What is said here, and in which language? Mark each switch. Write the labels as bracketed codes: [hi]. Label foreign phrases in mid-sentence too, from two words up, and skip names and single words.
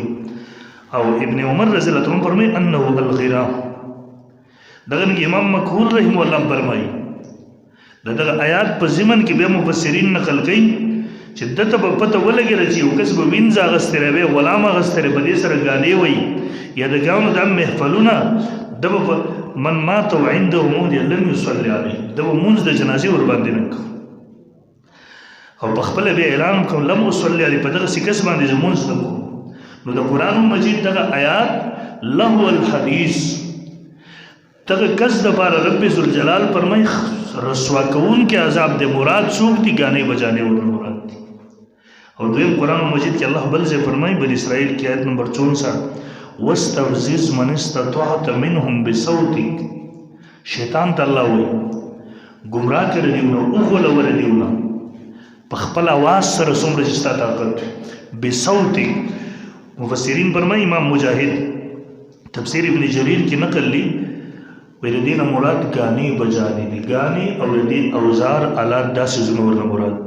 [ps] او ابن عمر رضی الله عنه فرمایي [ar] انه الغرا، [ps] دغه امام مکحول رحم الله فرمایي دغه آیات په ضمن کې بیا مفسرین نقل کوي چې دته په پته ولګېده چې یو کس به وینځ اخیستی دی، غلام اخیستی دی، په دې سره ګانې وایي یا د ګانو دا محفلونه، ده به [ar] من مات عنده موت لم یصلي علیه، [ps] ده به مونځ د جنازې ورباندې نه کوو، او په خپله بیا اعلان کوم [ar] لم اصلي علیه، [ps] په دغسې کس باندې زه مونځ نه کوم. نو د قرآن مجید دغه آیات [ar] لهو الحدیث [ps] دغه کس دپاره رب ذوالجلال فرمایي رسوا کوونکي عذاب دی، مراد څوک دي؟ ګانې بجانې ورته مراد دي. او دویم قرآن مجید کې الله بل ځای فرمایي بني اسرائیل کې آیت نمبر 64 [ar] واستفزز من استطعت منهم بصوتک، [ps] شیطان ته الله وایي ګمراه کړي دیونه، وغولوله دیونه په خپل اواز سره څومره چې ستا طاقت بصوتک. مفسرین فرمایي امام مجاهد تفسیر ابن جریر کې نقل لی ویل دې نه مراد ګانې بجانې دي، ګانې او دې اوزار آلات داسې څیزونه ورنه مراد دي.